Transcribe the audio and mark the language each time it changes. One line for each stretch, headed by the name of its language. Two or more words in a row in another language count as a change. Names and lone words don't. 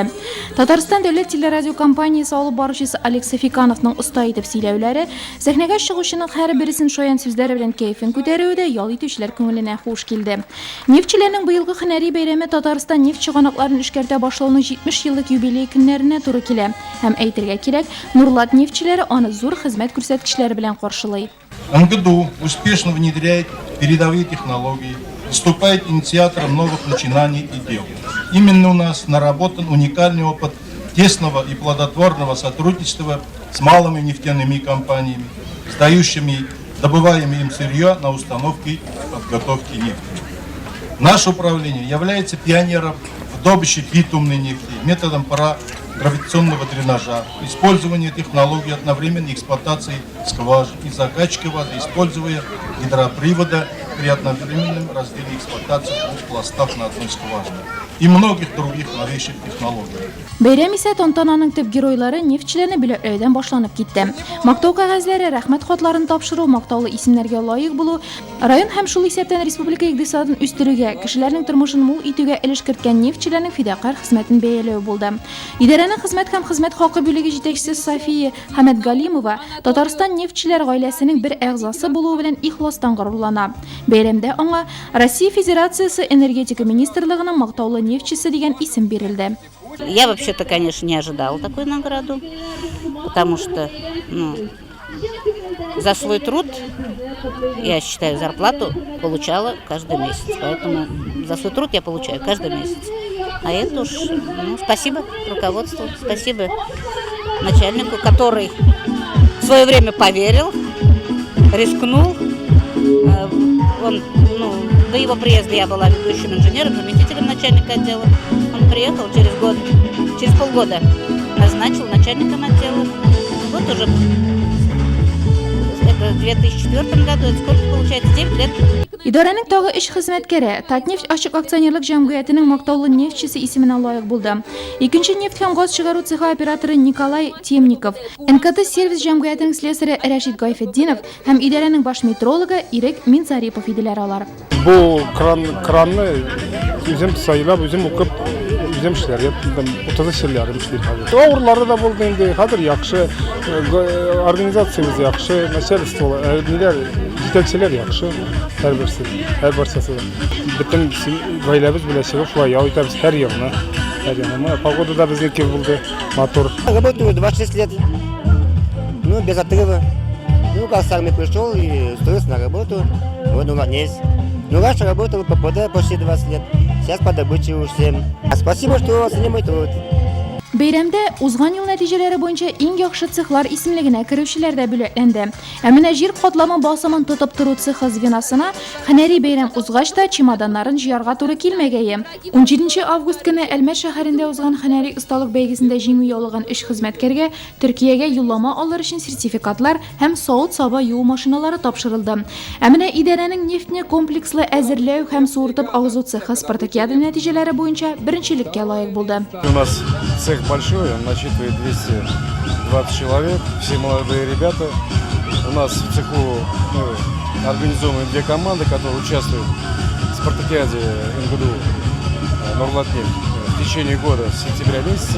Tatar: Татарстан дәүләт телерадио компаниясе алып баручысы Алекс Сафикановның оста итеп сөйләүләре сәхнәгә чыгучының һәрберсен шаян сүзләре белән кәефен күтәрүдә ял итүчеләр күңеленә хуш килде. Нефтчеләрнең быелгы һөнәри бәйрәме Татарстан нефть чыганакларын эшкәртә башлауның 70 еллык юбилей көннәренә туры килә. Һәм әйтергә кирәк, Нурлат нефтчеләре аны зур хезмәт күрсәткечләре белән каршылый.
Russian: МГДУ успешно внедряет передовые технологии, выступает инициатором новых начинаний и дел. Именно у нас наработан уникальный опыт тесного и плодотворного сотрудничества с малыми нефтяными компаниями, сдающими добываемое им сырье на установке и подготовке нефти. Наше управление является пионером в добыче битумной нефти методом гравитационного дренажа, использование технологий одновременной эксплуатации скважин и закачки воды, используя гидропривода при одновременном разделе эксплуатации двух пластов на одной скважине и многих других новейших технологий.
Tatar: Бәйрәм исә тантананың төп геройлары нефтчеләрне бүләкләүдән башланып китте. Мактау кәгазьләре, рәхмәт хатларын тапшыру, мактаулы исемнәргә лаек булу, район һәм шул исәптән республика икътисадын үстерүгә, кешеләрнең тормышын мул итүгә өлеш керткән нефтчеләрнең фидакарь хезмәтен бәяләү булды. Идарәнең хезмәт һәм хезмәт хакы бүлеге җитәкчесе София Хәмәтгалимова Татарстан нефтчеләр гаиләсенең бер әгъзасы булуы белән ихластан горурлана. Бәйрәмдә аңа Россия Федерациясе энергетика министрлыгының мактаулы нефтчесе дигән исем бирелде.
Russian: Я вообще-то, конечно, не ожидала такую награду, потому что за свой труд, я считаю, зарплату получала каждый месяц. Поэтому за свой труд я получаю каждый месяц. А это уж, спасибо руководству, спасибо начальнику, который в свое время поверил, рискнул. Он, до его приезда я была ведущим инженером, заместителем начальника отдела. Он приехал через полгода назначил начальником отдела. Вот уже это в 2004 году, это сколько получается, 9 лет.
Tatar: Идарәнең тагы эш хезмәткәре Татнефть ачык акционерлык җәмгыятенең мактаулы нефтчесе исеменә лаек булды. Икенче нефть һәм газ чыгару цехы операторы Николай Темников, НКТ сервис җәмгыятенең слесаре Рәшит Гайфетдинов һәм идарәнең баш метрологы Ирек Минзарипов иделәр алар. Бу кранны үзем сайлап, үзем укып, үзем эшләргә тотындым. 30 еллар эшлим хәзер. Авырлары да булды инде, хәзер яхшы, организациябыз яхшы, начальство, җитәкчеләр яхшы. Һәр берсе. Бөтен гаиләбез белән чыгып шулай ял итәбез һәр елны. Погода да безнеке булды, мотор.
Russian: Работаю 26 лет, без отрыва. Как с армии пришел и устроился на работу, вот у меня есть. Раньше работал по ПД почти 20 лет, сейчас по добыче уже 7. Спасибо, что оценили мой труд.
Tatar: Бәйрәмдә узган ел нәтиҗәләре буенча иң яхшы цехлар исемлегенә керүчеләр дә бүләкләнде. Ә менә җир катламы басымын тотып тору цехы звеносына һөнәри бәйрәм узгач та чемоданнарын җыярга туры килмәгәе. 17 август көне Әлмәт шәһәрендә узган һөнәри осталык бәйгесендә җиңү яулаган 3 хезмәткәргә Төркиягә юллама алыр өчен сертификатлар һәм савыт-саба юу машиналары тапшырылды. Ә менә идарәнең нефтьне комплекслы әзерләү һәм суыртып агызу цехы спартакиада нәтиҗәләре буенча беренчелеккә лаек булды.
Russian: У нас цех большой, он насчитывает 220 человек, все молодые ребята. У нас в цеху организованы 2 команды, которые участвуют в спартакиаде МГДУ Нурлатнефть в течение года с сентября месяца.